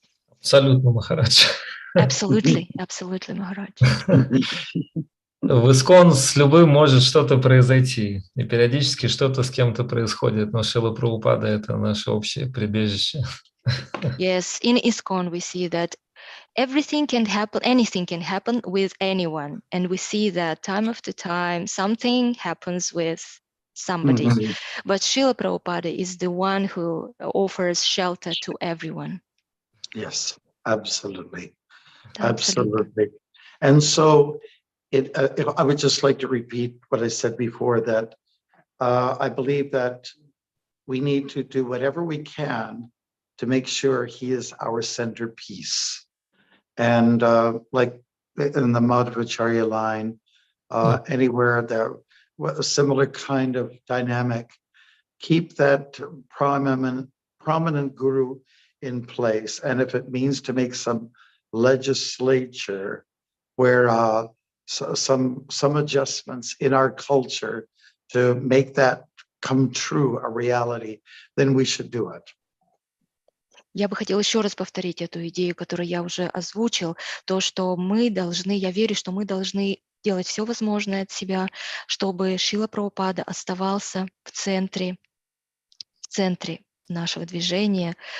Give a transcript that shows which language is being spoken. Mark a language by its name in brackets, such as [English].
[Russian] Абсолютно, Махарадж. [English] Absolutely, Махарадж. [Russian] В ИСККОН с любым может что-то произойти, и периодически что-то с кем-то происходит, но Шрила Прабхупада – это наше общее прибежище. [English] Yes, in ISKCON we see that everything can happen, anything can happen with anyone. And we see that time after time, something happens with somebody. Mm-hmm. But Srila Prabhupada is the one who offers shelter to everyone. Yes, absolutely. Absolutely. And so I would just like to repeat what I said before, that I believe that we need to do whatever we can to make sure he is our centerpiece. And like in the Madhvacharya line, anywhere there, a similar kind of dynamic, keep that prominent guru in place. And if it means to make some legislature where some adjustments in our culture to make that come true, a reality, then we should do it. [Russian] Я бы хотела еще раз повторить эту идею, которую я уже озвучил, то, что мы должны, я верю, что мы должны делать все возможное от себя, чтобы Шрила Прабхупада оставался в центре нашего движения.